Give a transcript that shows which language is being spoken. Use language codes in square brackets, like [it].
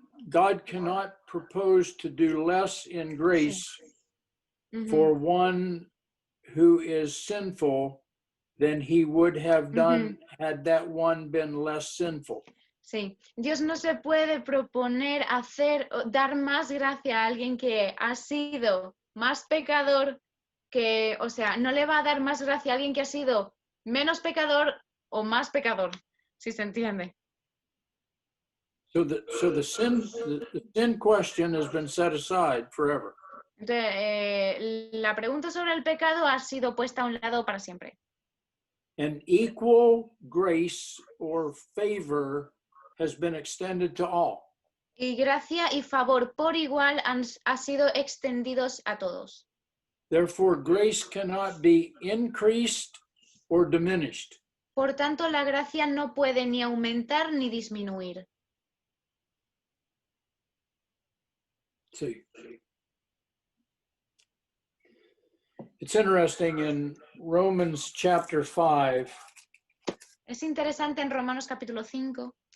[en] God cannot propose to do less in grace Mhm. for one who is sinful than he would have done had that one been less sinful. [es] Sí, Dios no se puede proponer dar más gracia a alguien que ha sido más pecador que, o sea, no le va a dar más gracia a alguien que ha sido menos pecador o más pecador, si se entiende. [en] So the sin question has been set aside forever. [es] Entonces, la pregunta sobre el pecado ha sido puesta a un lado para siempre. [en] And equal grace or favor has been extended to all. [es] Y gracia y favor por igual ha sido extendidos a todos. [en] Therefore, grace cannot be increased or diminished. [es] Por tanto, la gracia no puede ni aumentar ni disminuir. [en] See, it's interesting in Romans chapter 5. [es] Es interesante en Romanos capítulo 5,